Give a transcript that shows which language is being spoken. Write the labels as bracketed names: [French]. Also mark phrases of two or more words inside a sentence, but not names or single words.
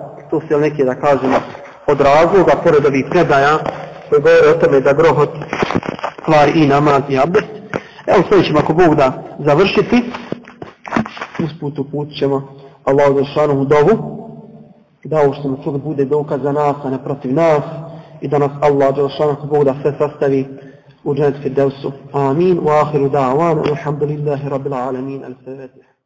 [Bosnian] To su neke, da kažemo, od razloga, pored ovih predaja koji govore o tome da grohot kvari i namaz i abdest. Evo sve ćemo ako Bog da završiti. Usput uputit ćemo Allahu dželešanohu dovu, da ovo što nam bude dokaz za nas, a ne protiv nas, i da nas Allah dželešanohu Bog da sve sastavi u džennet firdevsu. [Arabic] Amin. وآخر دعوانا. الحمد لله رب العالمين. Al-Fatiha.